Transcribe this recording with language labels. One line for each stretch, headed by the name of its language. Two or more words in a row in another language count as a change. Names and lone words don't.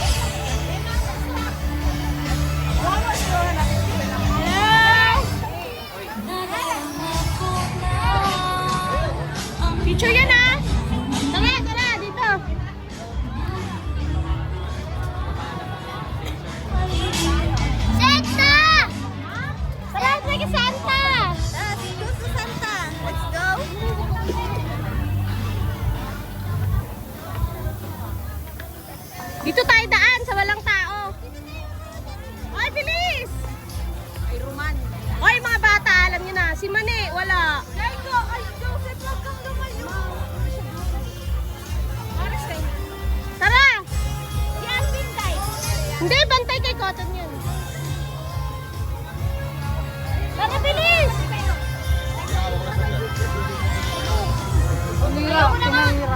Filipino: Picture yan, ah. Tara, tara, dito. Santa! Malapit na kay Santa!
English: Let's go to Santa. Let's go.
Filipino: Dito tayo daan sa walang tao. Ay, bilis! Ay, Roman. Ay, mga bata, alam niyo na. Si Mane, wala. Jaiko, ay, Joseph, wag kang lumayo. Tara! Si Alvin, guys. Hindi, bantay kay Cotton yun. Tara, bilis! Umira, umira.